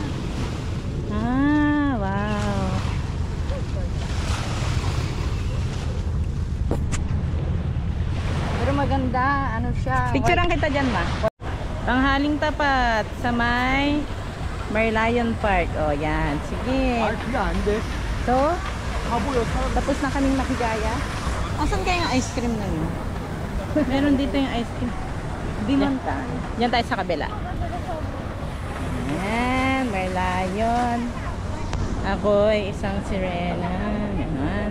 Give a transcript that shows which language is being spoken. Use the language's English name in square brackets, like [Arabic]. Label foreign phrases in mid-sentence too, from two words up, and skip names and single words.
[Filipino] Ah, wow. Pero maganda, ano siya. Picturean kita dyan, ma. Tanghaling tapat sa may Merlion Park. O, yan. Sige. [Korean] 그게 안 돼. [Filipino] So, [Korean] 바보야 사람. [Filipino] tapos na kaming makigaya. Asan kaya yung ice cream na yun? Meron dito yung ice cream. Di man tayo. Diyan tayo sa kabila. Ayan, Merlion. Ako'y isang sirena. Yan.